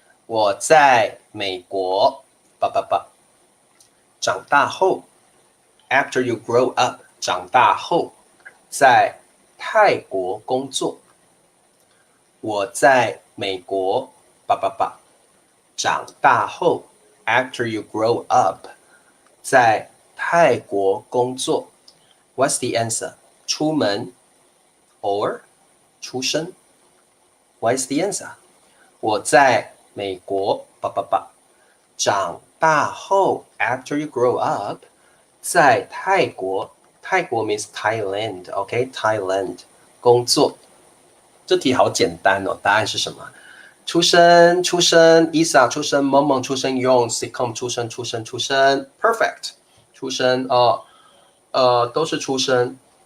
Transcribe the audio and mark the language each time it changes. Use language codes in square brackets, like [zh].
[zh] 我在美国长大后 ， [en] after you grow up [zh] 长大后，在泰国工作。我在美国长大后 ， [en] after you grow up [zh] 在泰国工作。 [en] What's the answer? 出门 or 出生 ？What's the answer? [zh] 我在美国长大后 ， [en] after you grow up [zh] 在泰国。 [en] 泰国 means Thailand，OK？Thailand 工作。 [zh] 这题好简单哦，答案是什么？出生，Isa 出生，萌萌出生，Yon、Sicom 出生，Perfect 出生哦，都是出生。